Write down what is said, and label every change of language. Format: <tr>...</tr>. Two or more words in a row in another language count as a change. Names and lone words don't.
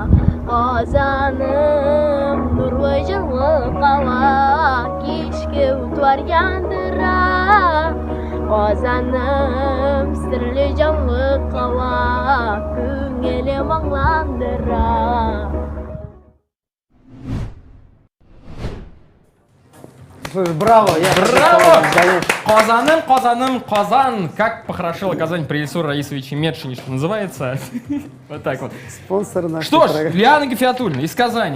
<tt>Казаным, нурлы җырлы кала, кичке утлар яндыра. Казаным, серле җанлы кала, күңелем аңландыра.</tt> <ru>Слушай, браво! Браво! Конечно.</ru> <tt>Казаным, Казаным, Казан.</tt> <ru>Как похорошела Казань при Ильсуре Раисовиче Медшине, что называется. Вот так вот. Спонсор нашей Что ж, программы. Лиана Гафиатуллина из Казани.</ru>